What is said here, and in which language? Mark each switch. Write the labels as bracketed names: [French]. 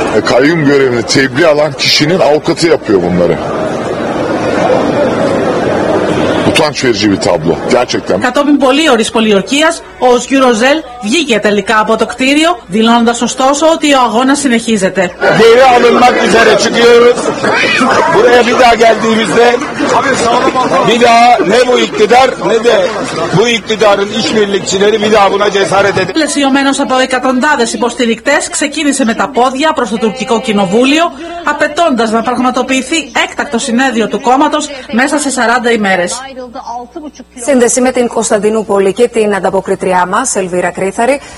[Turkish] Kayyum görevini tebliğ alan kişinin avukatı yapıyor bunları. Utanç verici bir tablo. Gerçekten. [Greek] Κατόπιν πολύωρης πολιορκίας, ο Γκιουροζέλ βγήκε τελικά από το κτίριο, δηλώνοντας ωστόσο ότι ο αγώνας συνεχίζεται. [Turkish] Geri alınmak üzere çıkıyoruz. Buraya bir daha geldiğimizde bir daha ne bu iktidar ne de bu iktidarın işbirlikçileri bir daha buna cesaret edin. [Greek] Πλαισιωμένος από εκατοντάδες υποστηρικτές, ξεκίνησε με τα πόδια προς το τουρκικό κοινοβούλιο, απαιτώντας να πραγματοποιηθεί έκτακτο συνέδριο του κόμματος μέσα σε 40 ημέρες. Σύνδεση με την Κωνσταντινούπολη και την ανταποκριτριά μας, Ελβίρα Κρίθαρη.